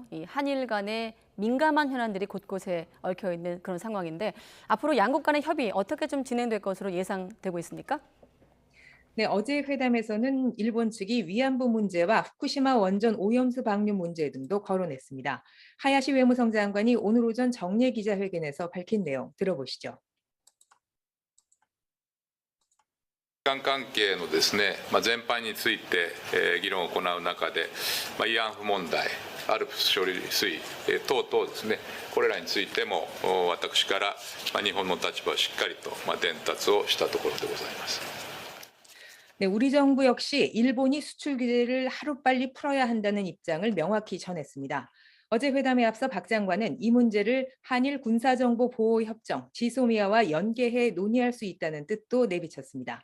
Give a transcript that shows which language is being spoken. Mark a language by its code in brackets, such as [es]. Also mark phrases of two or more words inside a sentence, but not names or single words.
[ko] 이 한일 간의 민감한 현안들이 곳곳에 얽혀 있는 그런 상황인데 앞으로 양국 간의 협의 어떻게 좀 진행될 것으로 예상되고 있습니까? 네, 어제 회담에서는 일본 측이 위안부 문제와 후쿠시마 원전 오염수 방류 문제 등도 거론했습니다. 하야시 외무성 장관이 오늘 오전 정례 기자회견에서 밝힌 내용 들어보시죠. [ja] 日韓関係のですね、全般について、議論を行う中で、慰安婦問題、ALPS処理水、等々ですね、これらについても私から、日本の立場をしっかりと、伝達をしたところでございます。 [ko] 네, 우리 정부 역시 일본이 수출 규제를 하루빨리 풀어야 한다는 입장을 명확히 전했습니다. 어제 회담에 앞서 박 장관은 이 문제를 한일 군사정보보호협정 지소미아와 연계해 논의할 수 있다는 뜻도 내비쳤습니다.